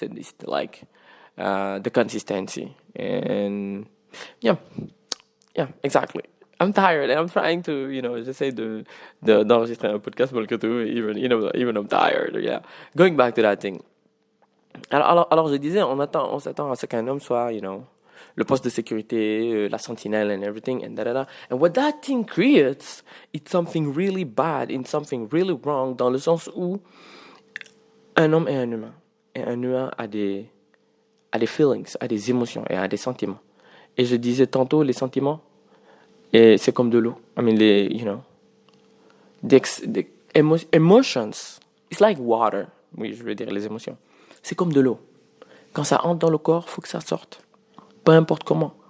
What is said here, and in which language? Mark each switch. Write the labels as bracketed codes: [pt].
[en] It's like the consistency. And yeah, exactly. I'm tired and I'm trying to, [fr] j'essaie d'enregistrer un podcast malgré tout, [en] even I'm tired. Yeah. Going back to that thing. [fr] Alors je disais, on s'attend à ce qu'un homme soit, le poste de sécurité, la sentinelle [en] and everything, and da. And what that thing creates, it's something really bad, it's something really wrong, [fr] dans le sens où un homme est un humain. Et un humain a des feelings, a des émotions et a des sentiments. Et je disais tantôt, les sentiments, et c'est comme de l'eau. [en] I mean, the emotions, it's like water. [fr] Oui, je veux dire les émotions. C'est comme de l'eau. Quand ça entre dans le corps, faut que ça sorte. Peu importe comment.